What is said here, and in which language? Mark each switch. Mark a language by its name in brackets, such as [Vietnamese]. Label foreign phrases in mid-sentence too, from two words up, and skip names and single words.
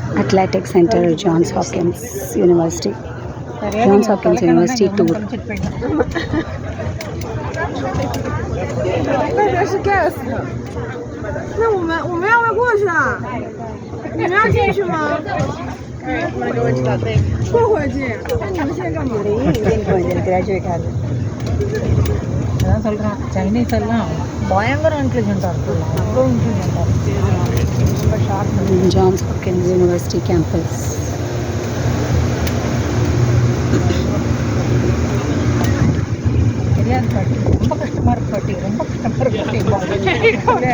[English] Athletic Center, Johns Hopkins University. Johns Hopkins University tour. [Chinese] 外边是 guest， 那我们要不要过去啊？你们要进去吗？过会儿进。那你们现在干嘛 [English] Graduate hall. [Tamil] அதான் சொல்கிறேன், சைனீஸ் எல்லாம் பயங்கர இன்டெலிஜென்ட்டாக இருக்குல்ல, அவ்வளோ இன்டெலிஜென்ட்டாக இருக்குது. ரொம்ப ஷார்ட். [English] Johns Hopkins University campus. [Tamil] தெரியாது பாட்டி, ரொம்ப கஷ்டமாக இருக்கு பாட்டி, ரொம்ப கஷ்டமாக இருக்கு பாட்டி.